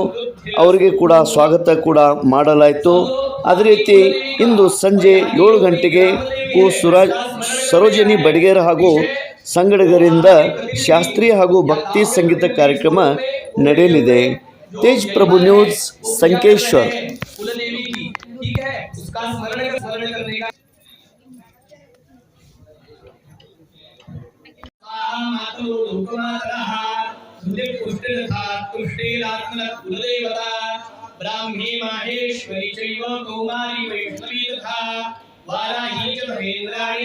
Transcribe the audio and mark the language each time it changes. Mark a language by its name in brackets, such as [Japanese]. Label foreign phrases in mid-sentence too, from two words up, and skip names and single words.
[Kannada] ಅವರಿಗೆ ಕೂಡ ಸ್ವಾಗತ ಕೂಡ ಮಾಡಲಾಯಿತು. ಅದೇ ರೀತಿ ಇಂದು ಸಂಜೆ 7 ಗಂಟೆಗೆ ಸರೋಜಿನಿ ಬಡಿಗೇರ್ ಹಾಗೂ ಸಂಗಡಿಗರಿಂದ ಶಾಸ್ತ್ರೀಯ ಹಾಗೂ ಭಕ್ತಿ ಸಂಗೀತ ಕಾರ್ಯಕ್ರಮ ನಡೆಯಲಿದೆ. ತೇಜ್ ಪ್ರಭು ನ್ಯೂಸ್, ಸಂಕೇಶ್ವರ್. [Sanskrit] ब्राह्मी माहेश्वरी चैव कौमारी वैष्णवी तथा वाराही च महेन्द्राणी